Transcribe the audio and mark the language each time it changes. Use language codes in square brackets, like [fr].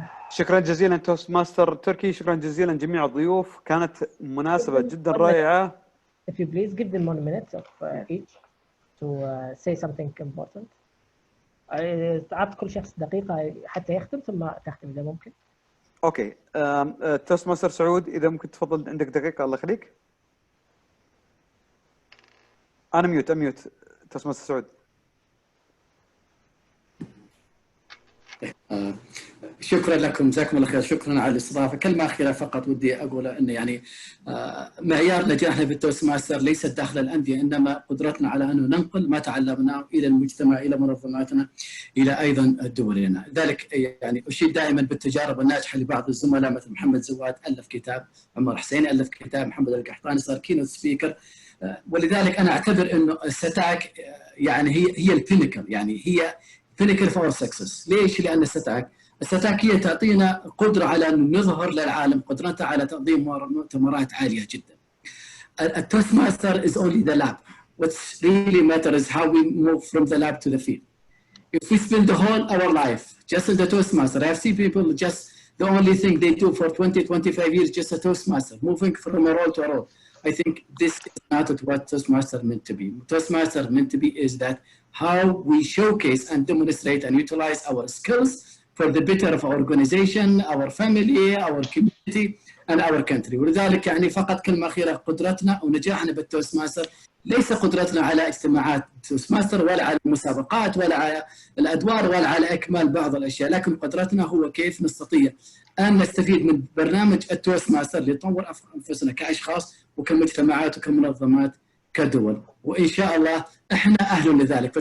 [ar] شكرا جزيلا توست ماستر تركي، شكرا جزيلا جميع الضيوف، كانت مناسبة جدا رائعة. [en] If you please give them 1 minute of each to say something important. [ar] أعطي كل شخص دقيقة حتى يختم ثم تختم إذا ممكن. أوكي، توست ماستر سعود إذا ممكن تفضل عندك دقيقة الله يخليك. أنا ميوت توست ماستر سعود. شكرا لكم، جزاكم الله خير، شكرا على الاستضافه. كلمه اخيره فقط ودي اقول ان يعني معيار نجاحنا في التوست ماستر ليست داخل الانديه، انما قدرتنا على ان ننقل ما تعلمناه الى المجتمع، الى منظماتنا، الى ايضا دولنا. لذلك يعني اشيد دائما بالتجارب الناجحه لبعض الزملاء مثل محمد زواد الف كتاب، عمر حسين الف كتاب، محمد القحطاني صار كينوت سبيكر. ولذلك انا اعتبر انه الساتاك يعني هي البينكل، يعني هي [en] pinnacle for success. [ar] ليش؟ لأن الساتاك هي تعطينا قدرة على أن نظهر للعالم قدرتها على تنظيم مؤتمرات عالية جدا. [en] التوست master is only the lab. What really matters is how we move from the lab to the field. If we spend the whole our life just as the toast master, I have seen people just the only thing they do for 20-25 years just a toast master, moving from a role to a role. I think this is not what Toastmaster meant to be. Toastmaster meant to be is that how we showcase and demonstrate and utilize our skills for the better of our organization, our family, our community, and our country. [ar] ولذلك يعني فقط كلمة أخيرة، قدرتنا ونجاحنا بالتوستماستر ليس قدرتنا على اجتماعات توستماستر ولا على المسابقات ولا على الأدوار ولا على إكمال بعض الأشياء، لكن قدرتنا هو كيف نستطيع أن نستفيد من برنامج التوستماستر لنطور أنفسنا كأشخاص وكمجتمعات وكمنظمات كدول، وإن شاء الله إحنا أهل لذلك.